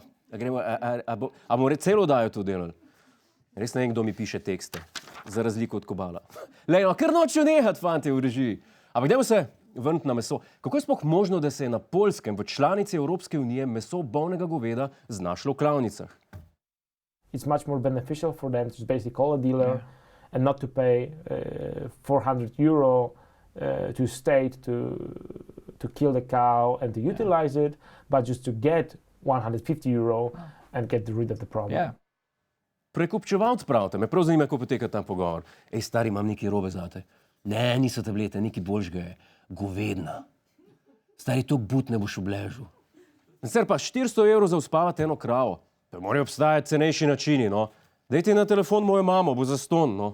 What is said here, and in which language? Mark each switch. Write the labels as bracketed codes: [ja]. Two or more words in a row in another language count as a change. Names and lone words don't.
[sl] A bomo celo dajo to delali? Res ne vem, kdo mi piše tekste, za razliko od Kobala. Lej, no, ker nočejo nehati, fante, v režiji. Ampak dajmo se vrniti na meso. Kako je sploh možno, da se je na Poljskem v članici Evropske unije meso bolnega goveda znašlo v klavnicah? [en] It's much more beneficial for them to basically call a dealer and not to pay 400 euro to state to kill the cow and to utilize it, but just to get 150 euro and get rid of the problem. [sl] Prekupčevalc pravite, me prav zanima, kako poteka ta pogovor. Ej, stari, imam nekaj robe zate. Ne, niso tablete, nekaj boljšega je. Govedna. Stari, tok but ne boš obležil. Sicer pa 400 € za uspavati eno kravo. To morajo obstajati cenejši načini, no. Dajte na telefon mojo mamo, bo zastonj, no.